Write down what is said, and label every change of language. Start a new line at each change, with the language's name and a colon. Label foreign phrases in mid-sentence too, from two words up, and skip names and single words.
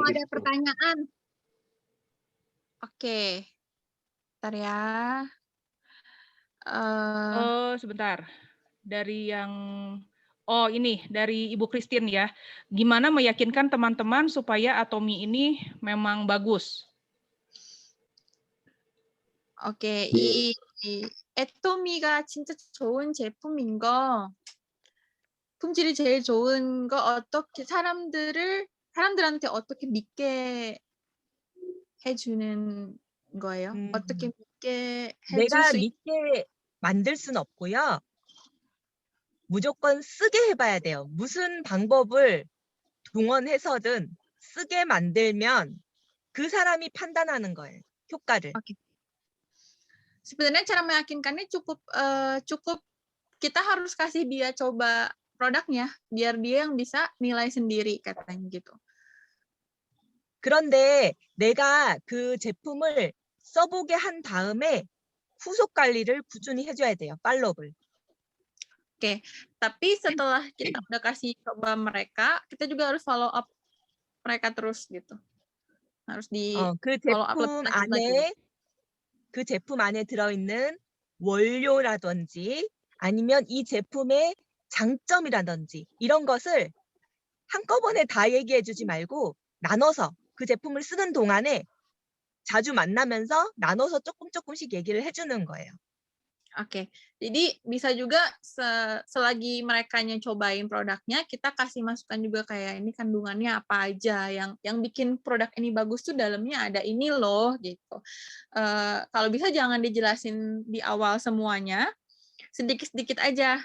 Indonesian: Ada pertanyaan. Oke. Bentar ya. Sebentar. Dari yang ini dari Ibu Christine ya. Gimana meyakinkan teman-teman supaya Atomi ini memang bagus?
Korean: 오케이. 이 애토미가 진짜 좋은 제품인 거, 품질이 제일 좋은 거 어떻게 사람들한테 어떻게 믿게 해주는 거예요? 어떻게 믿게 해줄 내가 수 믿게 만들 순 없고요. 무조건 쓰게 해봐야 돼요. 무슨 방법을 동원해서든 쓰게 만들면 그 사람이 판단하는 거예요. 효과를.
Indonesian: Sebenarnya cara meyakinkannya cukup kita harus kasih dia coba produknya biar dia yang bisa nilai sendiri katanya gitu.
Korean: 그런데 내가 그 제품을 써보게 한 다음에 후속 관리를 꾸준히 해줘야 돼요. 팔로우를.
Indonesian: Oke, tapi setelah kita udah kasih coba mereka, kita juga harus
English: follow up
Indonesian: mereka terus gitu. Harus di
Korean: 그
English: follow up
Korean: 제품
Indonesian: lagi.
Korean: 안에 그 제품 안에 들어있는 원료라든지 아니면 이 제품의 장점이라든지 이런 것을 한꺼번에 다 얘기해주지 말고 나눠서 그 제품을 쓰는 동안에 자주 만나면서 나눠서 조금씩 얘기를 해주는 거예요.
Indonesian: Oke, jadi bisa juga selagi merekanya cobain produknya, kita kasih masukan juga kayak ini kandungannya apa aja, yang bikin produk ini bagus tuh dalamnya ada ini loh gitu. Kalau bisa jangan dijelasin di awal semuanya, sedikit-sedikit aja.